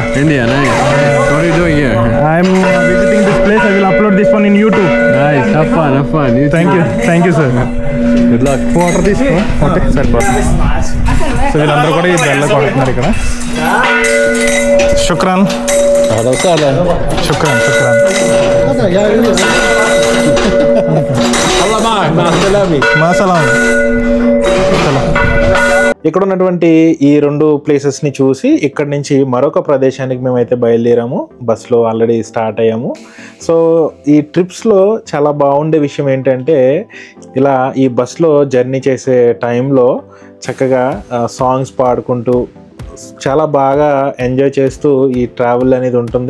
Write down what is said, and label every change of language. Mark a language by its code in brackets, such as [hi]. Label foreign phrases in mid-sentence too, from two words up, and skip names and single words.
[en] India, nice. What are you doing here? I'm visiting this place. I will upload this one in YouTube. Nice, have fun, have fun. You Thank you, sir. Good luck. [te] వాటర్ తీసుకో. ఓకే సరిపోతుంది. సో వీళ్ళందరూ కూడా ఈ బెల్ల కొడుతున్నారు ఇక్కడ. [ar] శుక్రాన్. أهلا وسهلا. శుక్రాన్. الله معك. مع السلامة. مع السلام. [te] ఇక్కడ ఉన్నటువంటి ఈ 2 ప్లేసెస్ని చూసి ఇక్కడి నుంచి మరొక ప్రదేశానికి మేమైతే బయలుదేరాము. బస్లో [en] already start [te] అయ్యాము. సో ఈ ట్రిప్స్లో చాలా బాగుండే విషయం ఏంటంటే ఇలా ఈ బస్లో జర్నీ చేసే టైంలో చక్కగా సాంగ్స్ పాడుకుంటూ చాలా బాగా ఎంజాయ్ చేస్తూ ఈ ట్రావెల్ అనేది ఉంటుంది.